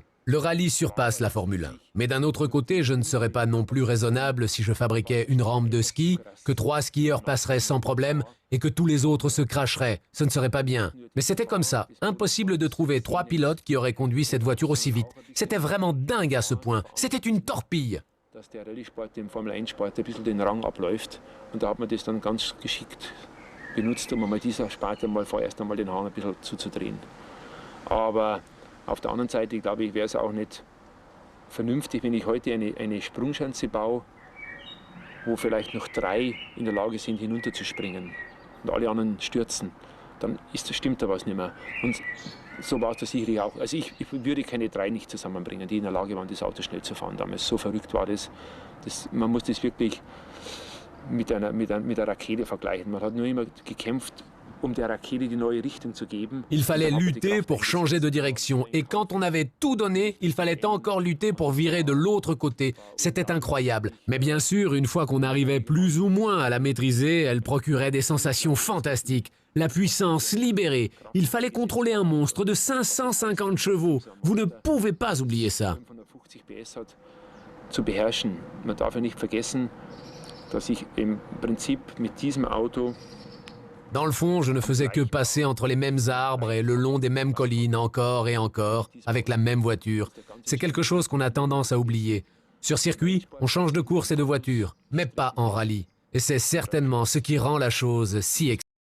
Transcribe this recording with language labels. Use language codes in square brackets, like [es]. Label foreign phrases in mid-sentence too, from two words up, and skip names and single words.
[fr] Le rallye surpasse la Formule 1. Mais d'un autre côté, je ne serais pas non plus raisonnable si je fabriquais une rampe de ski, que 3 skieurs passeraient sans problème et que tous les autres se cracheraient. Ce ne serait pas bien. Mais c'était comme ça. Impossible de trouver 3 pilotes qui auraient conduit cette voiture aussi vite. C'était vraiment dingue à ce point. C'était une torpille. [de] Dass der Rallye-Sport im Formel-1-Sport ein bisschen den Rang abläuft. Und da hat man das dann ganz geschickt benutzt, um einmal dieser Sparte mal vorerst einmal den Hang ein bisschen zuzudrehen. Aber auf der anderen Seite, glaube ich, wäre es auch nicht vernünftig, wenn ich heute eine Sprungschanze baue, wo vielleicht noch 3 in der Lage sind, hinunterzuspringen und alle anderen stürzen. Dann stimmt da was nicht mehr. Und so war es da sicherlich auch. Also ich würde keine 3 nicht zusammenbringen, die in der Lage waren, das Auto schnell zu fahren damals. So verrückt war das. Man muss das wirklich mit einer Rakete vergleichen. Man hat nur immer gekämpft, der Rakete die neue Richtung zu geben. [fr] Il fallait lutter pour changer de direction. Et quand on avait tout donné, il fallait encore lutter pour virer de l'autre côté. C'était incroyable. Mais bien sûr, une fois qu'on arrivait plus ou moins à la maîtriser, elle procurait des sensations fantastiques. La puissance libérée. Il fallait contrôler un monstre de 550 chevaux. Vous ne pouvez pas oublier ça. [de] 550 PS hat, zu beherrschen. Man darf ja nicht vergessen, dass ich im Prinzip mit diesem Auto. [fr] Dans le fond, je ne faisais que passer entre les mêmes arbres et le long des mêmes collines encore et encore, avec la même voiture. C'est quelque chose qu'on a tendance à oublier. Sur circuit, on change de course et de voiture, mais pas en rallye. Et c'est certainement ce qui rend la chose si excitante.